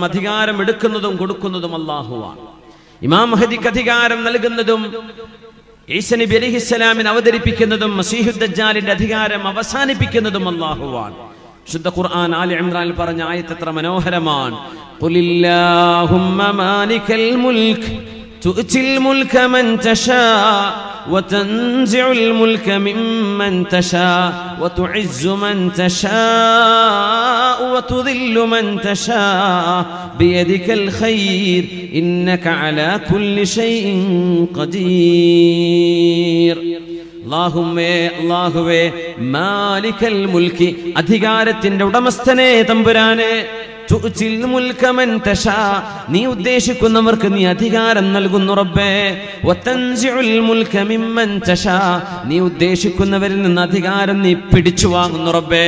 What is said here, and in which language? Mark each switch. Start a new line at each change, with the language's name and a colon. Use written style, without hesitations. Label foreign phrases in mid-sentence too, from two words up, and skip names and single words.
Malayalam: അധികാരം എടുക്കുന്നതും കൊടുക്കുന്നതും അല്ലാഹുവാണ്. ഇമാം മഹ്ദിക്ക് അധികാരം നൽകുന്നതും ഈസ നബി അലൈഹിസ്സലാമിനെ അവതരിപ്പിക്കുന്നതും മസീഹുദ് ദജ്ജാലിന്റെ അധികാരം അവസാനിപ്പിക്കുന്നതും അല്ലാഹുവാണ്. ശുദ്ധ ഖുർആൻ ആലി ഇംറാനിൽ പറഞ്ഞ ആയത്ത് എത്ര മനോഹരമാണ്.
Arabic: قل اللهم مالك الملك تؤتي الملك من تشاء وتنزع الملك ممن تشاء وتعز من تشاء وتذل من تشاء بيدك الخير إنك على كل شيء قدير.
Malayalam: അല്ലാഹുവേ
Arabic: مالك الملك,
Malayalam: അധികാരത്തിന്റെ ഉടമസ്ഥനെ തമ്പുരാനെ,
Arabic: تؤتي الملك من تشاء,
Malayalam: നീ ഉദ്ദേശിക്കുന്നവർക്ക് നീ അധികാരം നൽകുന്നു റബ്ബേ.
Arabic: وتنزع الملك ممن تشاء,
Malayalam: നീ ഉദ്ദേശിക്കുന്നവരിൽ നിന്ന് അധികാരം നീ പിടിച്ചു വാങ്ങുന്നു റബ്ബേ.